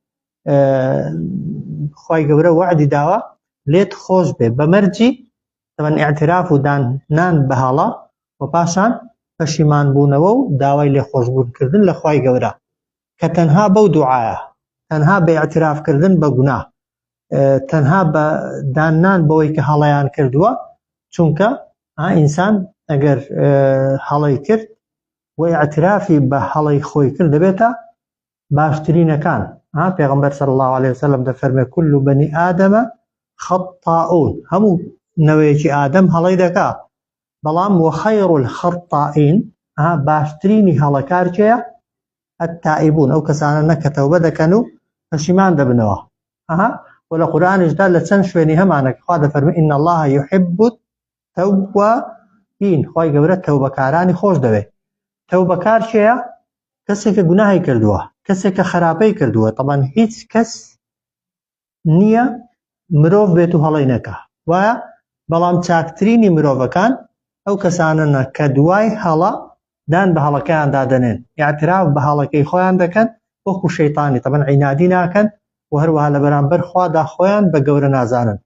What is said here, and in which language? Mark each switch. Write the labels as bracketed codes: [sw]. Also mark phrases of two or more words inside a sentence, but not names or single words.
[ckb] خوای گەورە وعدی داوە لێت خۆش بێ بەمەرجی طبعا ئیعتراف و دانان بەهەڵە و پاشان پەشیمان بوونەوە و داوای لێخۆشبوونکردن لە خوای گەورە کە تەنها بەو دوعایە، تەنها بە ئیعترافکردن بە گوناه، تەنها بە دانان بەوەی کە هەڵەیان کردووە. چونکە ئینسان ئەگەر هەڵەی کرد و ئیعترافی بە هەڵەی خۆی کرد دەبێتە باشترینەکان. پێغەمبەر [ar] صلی الله عليه وسلم [ckb] دەفەرمێ [ar] كل بني آدم خطاؤون، [ckb] هەموو نەوەیەکی ئادەم هەڵەی دەکا، بەڵام [ar] وخير الخطائین، [ckb] باشترینی هەڵەکار کێیە؟ التائبون، ئەو کەسانە کە تەوبە دەکەن و پەشیمان دەبنەوە. و لە قورئانیشدا لە چەند شوێنی هەمانە خوا دەفەرمێ [ar] إن الله يحب التوابین، [ckb] خوای گەورە تەوبەکارانی خۆش دەوێت. تەوبەکار کێیە؟ کەسێک کە گوناهی کردووە، کەسێک کە خراپەی کردووە. طبعا هیچ کەس نییە مرۆڤ بێت و هەڵەی نەکا، وایە؟ بەڵام چاکترینی مرۆڤەکان ئەو کەسانە کە دوای هەڵە دان بە هەڵەکەیان دادەنێن، ئیعتراف بە هەڵەکەی خۆیان دەکەن، وەکو شەیطانی طبعا عینادی ناکەن و هەروەها لە بەرامبەر خوادا خۆیان بە گەورە نازانن.